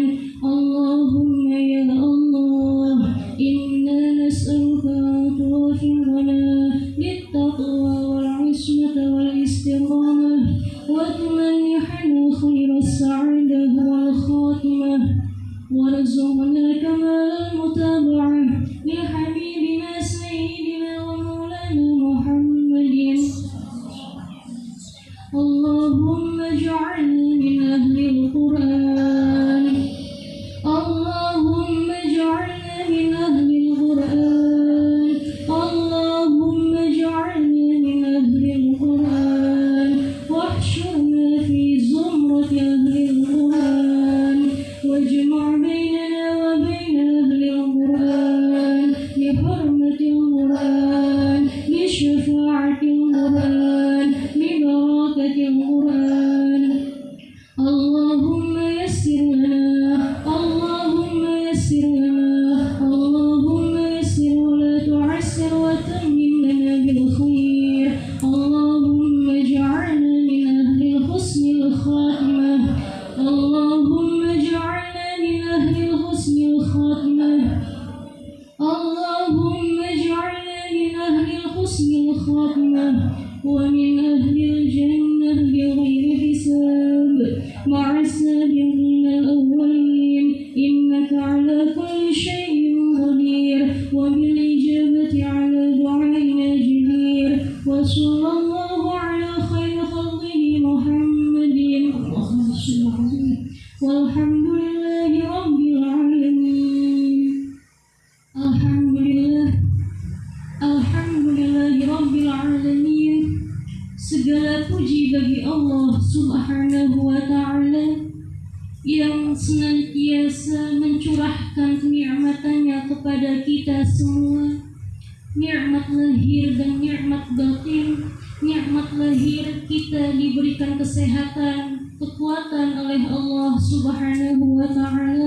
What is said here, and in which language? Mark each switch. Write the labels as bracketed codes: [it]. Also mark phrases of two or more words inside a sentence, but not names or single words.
[ar] اللهم يا الله، إنا نسألك أن توفقنا للتقوى والعصمة والاستقامة وتمنحنا خير السعادة والخاتمة وارزقنا كمال المتابعة لحبيبنا سيدنا ومولانا محمد. اللهم اجعلنا من أهل القرآن. اللهم اجعلنا من أهل القرآن. اللهم اجعلنا من أهل القرآن واحشرنا في زمرة أهل القرآن واجمع بيننا وبين أهل القرآن بحرمة القرآن بشفاعة القرآن ببركة القرآن. اللهم يسر لنا، اللهم يسر لنا، اللهم يسر ولا تعسر وتمم لنا بالخير. اللهم اجعلنا من أهل حسن الخاتمة. اللهم اجعلنا من أهل حسن الخاتمة. اللهم اجعلنا من أهل حسن الخاتمة ومن أهل الجنة بغير حساب مع السابقين الأولين. إنك على كل شيء قدير وبالإجابة على دعائنا جدير. وصلى الله على خير خلقه محمد. اللهم صل عليه والحمد لله رب العالمين. الحمد لله، الحمد لله رب العالمين. [id] Segala puji bagi Allah [ar] سبحانه وتعالى [id] yang senantiasa mencurahkan kenikmatannya kepada kita semua. Nikmat lahir dan nikmat batin. Nikmat lahir kita diberikan kesehatan, kekuatan oleh Allah [ar] سبحانه وتعالى.